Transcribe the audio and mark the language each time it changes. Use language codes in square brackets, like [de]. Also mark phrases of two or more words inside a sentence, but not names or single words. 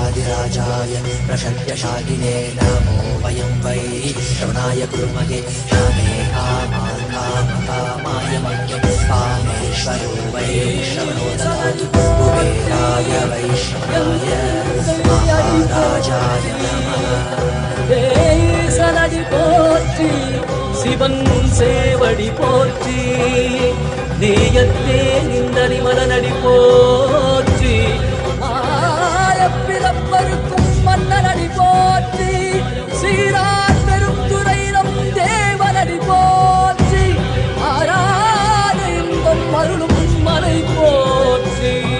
[sa] महाराजाय प्रशल्यशालिने नमो वयं वै श्रवणाय कुर्महे श्यामे कामान् कामकामाय मह्यं कामेश्वरो वै श्रवणो ददातु कुबेराय वैष्णवाय महाराजाय नमः [ta] சனடி போற்றி சிவன் சேவடி போற்றி நேயத்தே நின்றடி மலனடி போற்றி ஆயப்பிறப்பருக்கும் மன்னனடி போற்றி சீரார் பெரும் துறையினம் தேவனடி போற்றி ஆராத இன்பம் அருளும் மலை போற்றி